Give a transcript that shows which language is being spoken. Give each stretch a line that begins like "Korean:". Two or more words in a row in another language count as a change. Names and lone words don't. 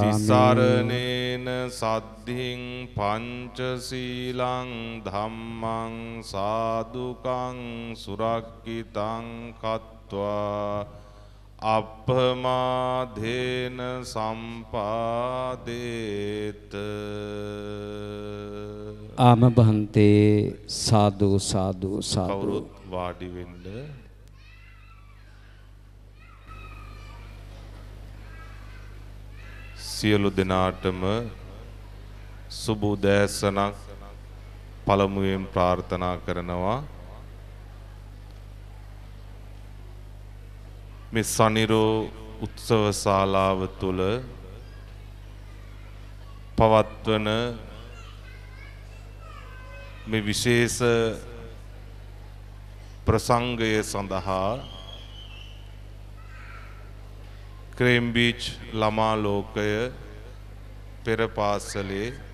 Pali: තිසරණේන සද්ධින් පංචශීලං ධම්මං සාදුකං සුරක්ඛිතං කତ୍වා අප්පමාදේන සම්පාදේත. ආම බහන්තේ සාදු සාදු සාදු.
Sinhala: කවුරුත් වාඩි වෙන්න. සියලු දෙනාටම සුබ උදෑසනක් පළමුවෙන් ප්‍රාර්ථනා කරනවා. මේ සනිරෝ උත්සව ශාලාව තුල පවත්වන මේ විශේෂ ප්‍රසංගය සඳහා ක්‍රේම්බීච් ළමා ලෝකය පෙර පාසලේ